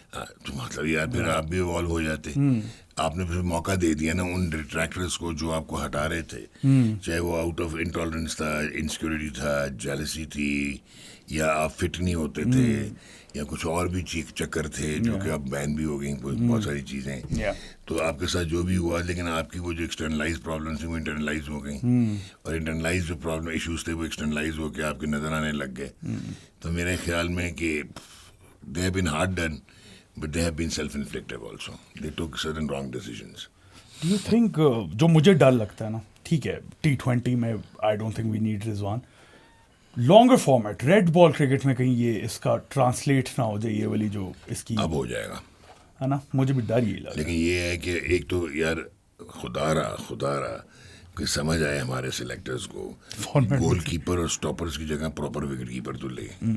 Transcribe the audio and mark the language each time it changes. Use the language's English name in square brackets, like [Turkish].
[Urdu] تو مطلب یار پھر آپ بھی ایوالو ہو جاتے. آپ نے پھر موقع دے دیا نا ان ڈیٹریکٹرس کو جو آپ کو ہٹا رہے تھے، چاہے وہ آؤٹ آف انٹالرنس تھا، انسیکیورٹی تھا، جیلسی تھی، یا آپ فٹ نہیں ہوتے تھے، یا کچھ اور بھی چکر تھے جو کہ اب بین بھی ہو گئی بہت ساری چیزیں. تو آپ کے ساتھ جو بھی ہوا لیکن آپ کی وہ جو ایکسٹرنلائز پرابلمس تھیں وہ انٹرنلائز ہو گئیں، اور انٹرنلائز جو پرابلم ایشوز تھے وہ ایکسٹرنلائز ہو کے آپ کے نظر آنے لگ گئے. تو میرے خیال میں کہ [English] they have been hard done but they have been self-inflicted also. They took certain wrong decisions. Do you think [Urdu] جو مجھے ڈر لگتا ہے نا، ٹھیک ہے T20 میں [English] I don't think we need [Urdu] Rizwan, longer format red ball cricket میں کہیں یہ اس کا ٹرانسلیٹ نہ ہو جائے، یہ والی جو اس کی اب ہو جائے گا ہے نا. مجھے بھی ڈر یہی لگا. لیکن یہ ہے کہ ایک تو یار خدا رہا کہ سمجھ آئے ہمارے سلیکٹرز کو گول کیپر اور سٹاپرز کی جگہ پراپر وکٹ کیپر تو لے.